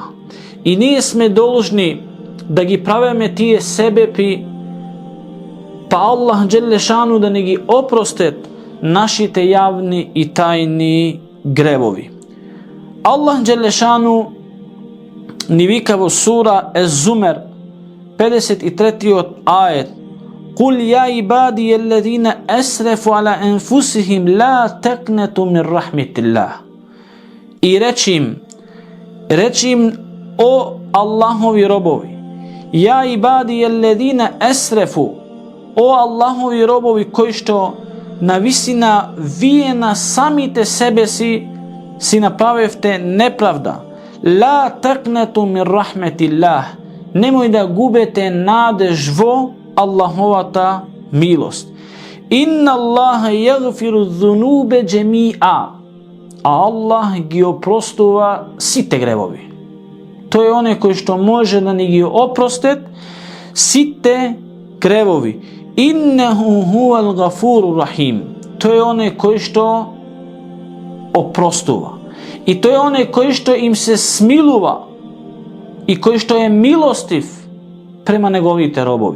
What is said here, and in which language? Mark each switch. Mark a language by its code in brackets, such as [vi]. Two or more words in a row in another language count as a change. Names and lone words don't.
[mk] И није сме долужни да ги правеме тије себепи па Allah [ar] جل شأنه [mk] да не ги опростет нашите јавни и тајни гревови. Allah [ar] جل شأنه [mk] ни викаво сура Ez-Zumer 53. ајет [ar] قل يا عبادي الذين أسرفوا على أنفسهم لا تقنطوا من رحمة الله. [mk] И речим о Алахови робови, [ar] يا عبادي الذين أسرفوا, [mk] о Алахови робови кои што на висина вијена самите себе си направевте неправда. [ar] لا تقنطوا من رحمة الله. [mk] Немој да губете надеж во Алаховата милост. [ar] إن الله يغفر الذنوب جميعا. [mk] А Allah ги опростува сите гревови. То је оне кои што може да ни ги опростет сите гревови. [ar] إنه هو الغفور الرحيم. [mk] То је оне кои што опростува. И то је оне кои што им се смилува и кои што је милостив према неговите робови.